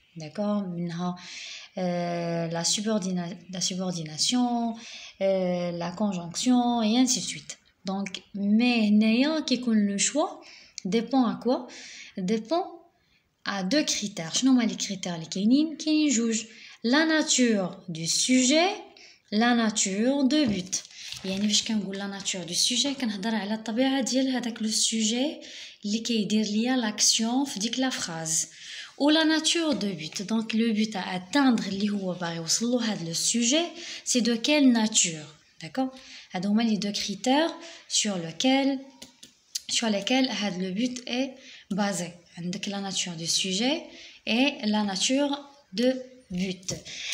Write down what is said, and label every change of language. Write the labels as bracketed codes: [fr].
[fr] d'accord, منها la subordination, la conjonction et ainsi de suite. Donc mais [ar] هنايا كيكون [fr] le choix dépend à quoi? Dépend à deux critères. [ar] شنو هما لي [fr] critères [ar] اللي كاينين جوج: [fr] la nature du sujet, la nature de but. [ar] يعني فاش كنقول [fr] la nature du sujet [ar] كنهضر على الطبيعه ديال هذاك لو sujet اللي كيدير ليا l'action في ديك لا phrase. [fr] Ou la nature de but. Donc le but à atteindre [ar] اللي هو باغي يوصل له هذا [fr] le sujet, c'est de quelle nature. D'accord? [ar] هادو هما [fr] les deux critères sur lesquels هذا le but est basé. [ar] عندك [fr] la nature du sujet et la nature de but.